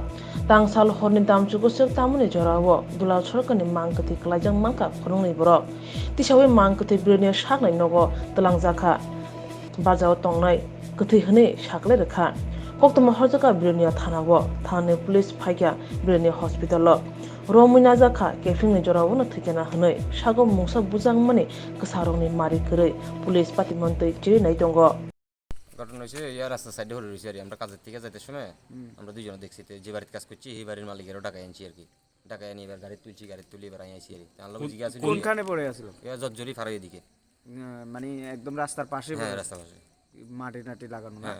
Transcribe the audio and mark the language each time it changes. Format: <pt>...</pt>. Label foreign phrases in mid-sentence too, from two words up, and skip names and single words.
<trp>tang sal horni damchuku sik tamuni jorabo dulal sorkarni Mang Kwthwi Kwlaijak Mankha khorungni borok tisawi Mang Kwthwi Birindiya saknai nogo tlangjaka Bajao tongnai Kwthwi hwni saklai rwkha koktoma horjaka Birindiya thanao thani police phaikya Birindiya hospitalo romui najaka kefingni jorabo thwkena hwnwi sago mungsa bujangmani kwsarokni mari kwrwi police patimantwi chiri nai tongo</trp> <bn>ঘটনা হয়েছে ইয়ার রাস্তা সাইডে হলে রয়েছে আর আমরা কাজের থেকে যাইতে সময় আমরা দুইজনে দেখছি যে বাড়িতে কাজ করছি এই বাড়ির মালিকেরও টাকা আনছি আর কি টাকা এনে এবার গাড়ি তুলছি গাড়ি তুলে এবার আইছি আর কি আল্লাহ বুঝি গেছে কোনখানে পড়ে আছিল এবার জর্জরি ফারাই এদিকে মানে একদম রাস্তার পাশে হ্যাঁ রাস্তা পাশে মাটি টাটি লাগানো না</bn>